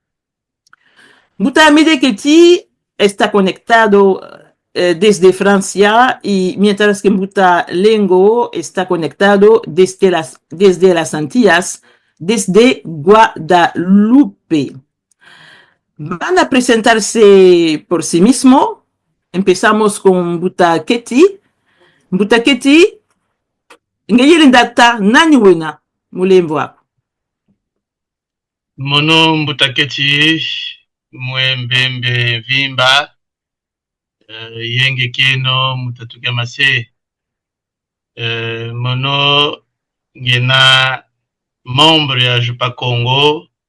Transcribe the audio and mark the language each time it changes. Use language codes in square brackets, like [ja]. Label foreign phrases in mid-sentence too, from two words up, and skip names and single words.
[es] Mbuta Amedeketi está conectado desde Francia, y mientras que Mbuta Lengo está conectado desde las Antillas, desde Guadalupe. Van a presentarse por sí mismos. Empezamos con Mbuta Keti. Mbuta Keti, [kg] ngeyeli data nani wena mulembo wako. Mono Mbuta Keti mwembembe vimba yenge keno mutatuke mase mono ngena membre ya Ajupa Congo